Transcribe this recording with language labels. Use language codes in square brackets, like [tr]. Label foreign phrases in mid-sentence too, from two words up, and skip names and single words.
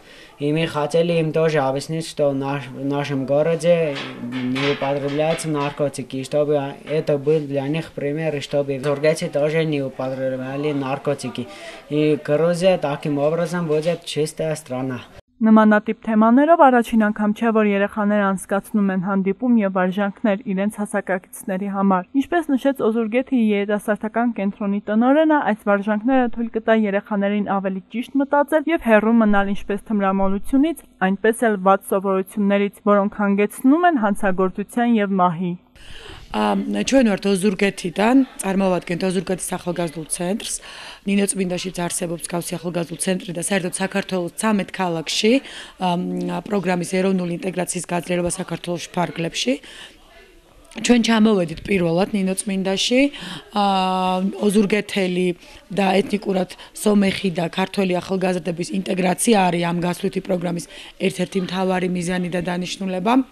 [ru] И мы хотели им тоже объяснить, что в нашем городе не употребляются наркотики, чтобы это был для них пример, и чтобы в Озургете тоже не употребляли наркотики. И Грузия таким образом будет чистая страна. [hy] Նմանատիպ թեմաներով առաջին անգամ չէ, որ երեխաները անցկացնում են հանդիպում և վարժանքներ իրենց հասակակիցների համար։ Ինչպես նշեց Օզուրգեթի երիտասարդական կենտրոնի տնօրենը, այս վարժանքները թույլ կտա երեխաներին ավելի ճիշտ մտածել և հեռու մնալ ինչպես թմրամոլությունից, այնպես էլ վատ սովորություններից, որոնք հանգեցնում են հանցագործության և մահի։ [ka] Ჩვენ ვართ ოზურგეთიდან, წარმოვადგენთ ოზურგეთის ახალგაზრდულ ცენტრს. ნინოწმინდაშიც არსებობს გავსი ახალგაზრდულ ცენტრი და საერთოდ საქართველოს 13 ქალაქში პროგრამის ეროვნული ინტეგრაციის გაძლიერება საქართველოს ფარგლებში. ჩვენ ჩამოვედით პირველად ნინოწმინდაში, ოზურგეთელი და ეთნიკურად სომეხი და ქართველი ახალგაზრდების ინტეგრაცია არის ამ გასვლითი პროგრამის ერთ-ერთი მთავარი მიზანი და დანიშნულება.